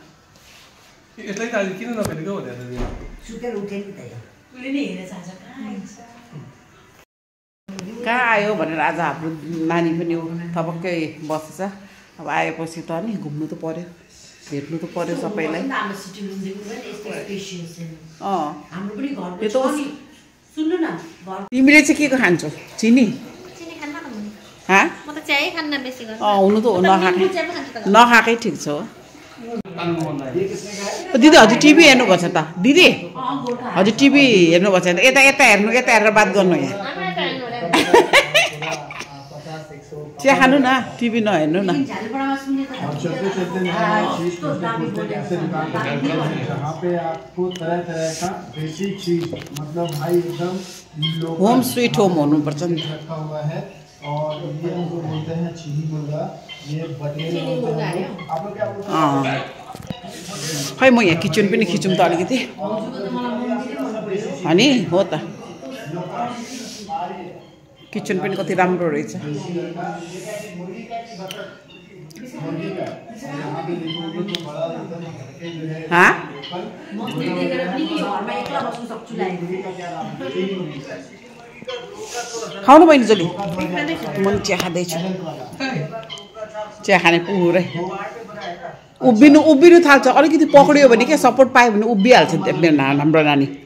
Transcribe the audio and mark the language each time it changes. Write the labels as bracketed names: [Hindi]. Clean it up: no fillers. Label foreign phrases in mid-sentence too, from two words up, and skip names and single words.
[Nepali] कहाँ आयो भनेर आज हाम्रो नानी पनि थपक्कै बसेछ अब आएपछि त नि घुम्नु त पर्यो भेट्नु त पर्यो सबैलाई तिमीले चाहिँ के खान्छौ चिनी हुनु त हो नखाएकै ठिक छ दिदी हजुर टिभी हेर्नुभएको छ त दिदी हजुर टिभी हेर्नुभएको छ यता यता हेर्नु यता हेरेर बात गर्नु यहाँ चिया खानु न टिभी नहेर्नु न [Hindi] और चलते चलते नया चीज पूछते कैसे दुकान पर जहाँ पे आपको तरह तरह का देसी चीज मतलब भाई एकदम [English] home sweet home [Nepali] हुनुपर्छ नि [Hindi] रखा हुआ है और ये हमको बोलते हैं चीनी मुर्गा ये बटेर होता है आप लोग क्या बोलते हैं [Nepali] खै म यहाँ किचन पनि खिचौँ त अलिकति अनि हो त किचन पनि कति राम्रो रहेछ खाउनु बहिनी जली म चिया खाँदैछु चिया खाने पुरै उभिनु थाल्छ अलिकति पक्रियो भने के सपोर्ट पायो भने उभिहाल्छ हाम्रो नानी